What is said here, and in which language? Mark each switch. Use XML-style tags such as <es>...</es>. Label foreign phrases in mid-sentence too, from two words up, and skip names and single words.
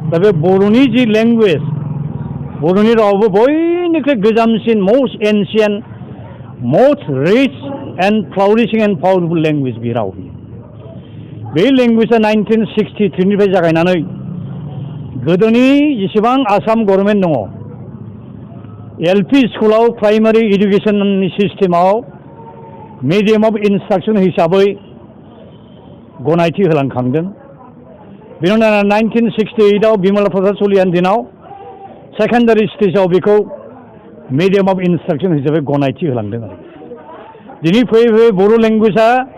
<brx>दा बे बर'नि जि लेंगुवेज बर'नि रावाबो बयनिख्रुइ गोजामसिन</brx> <en>most ancient most rich and flourishing and powerful language</en> <brx>बे राव बे लैंग्वेजा 1963 निफ्राय जागायनानै गोदोनि जेसेबां आसाम गभर्नमेंट दङ एलपि स्कुलाव</brx> <en>primary education</en> <brx>सिस्टेमाव</brx> <en>medium of instruction</en> <brx>हिसाबै गनायथि होलांखांदों बेनि उनाव 1968 आव बिमला प्रसाद सलियानि दिनाव सेकेंडारि स्टेजाव बेखौ</brx> <en>medium of instruction</en> <brx>हिसाबै गनायथि होलांदों आरो दिनै फैयै फैयै बर' लैंग्वेजा</brx>